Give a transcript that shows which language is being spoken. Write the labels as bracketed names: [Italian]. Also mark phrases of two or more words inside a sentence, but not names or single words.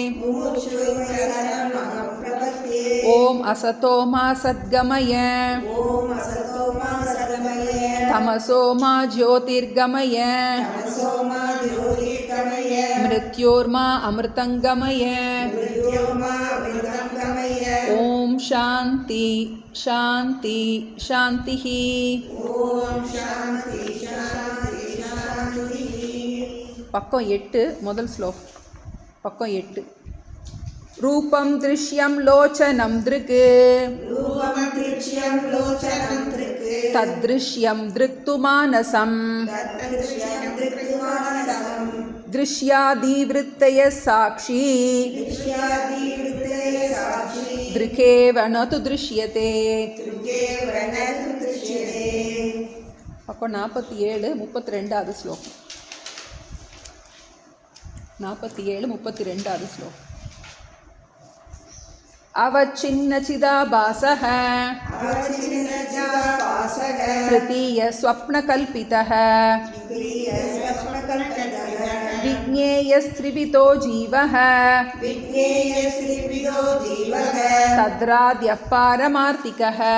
[Sanskrit] ॐ असतो मा सद्गमय तमसो मा ज्योतिर्गमय मृत्योर्मा अमृतङ्गमय. ॐ शान्ति शान्ति शान्तिः. [Tamil] பக்கம் 8 முதல் ஸ்லோகம். பக்கம் 8. [Sanskrit] रूपं दृश्यं लोचनं दृक् तद्दृश्यं दृक्तु मानसं दृश्यादिवृत्तयः साक्षी दृकेव न तु दृश्यते. [Tamil] பக்கம் 47 32வது ஸ்லோகம். 47 32வது ஸ்லோகம். [Sanskrit] अवच्छिन्नचिदाभासः तृतीय स्वप्नकल्पितः विज्ञेयस्त्रिविधो जीवः तद्राद्यः पारमार्थिकः.